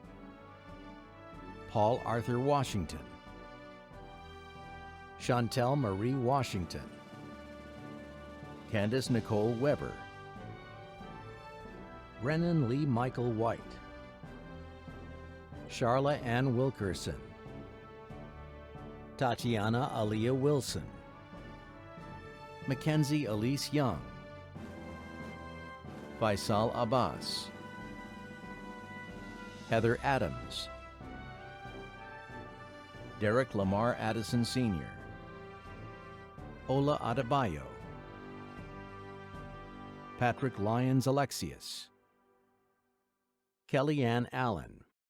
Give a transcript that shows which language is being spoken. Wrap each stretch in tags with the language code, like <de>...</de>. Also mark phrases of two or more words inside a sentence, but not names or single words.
<en>Paul Arthur Washington, Chantel Marie Washington, Candace Nicole Weber, Brennan Lee Michael White, Charla Ann Wilkerson, Tatiana Aliyah Wilson, Mackenzie Elise Young, Faisal Abbas, Heather Adams, Derek Lamar Addison Sr., Ola Adebayo, Patrick Lyons Alexius, Kellyanne Allen,</en>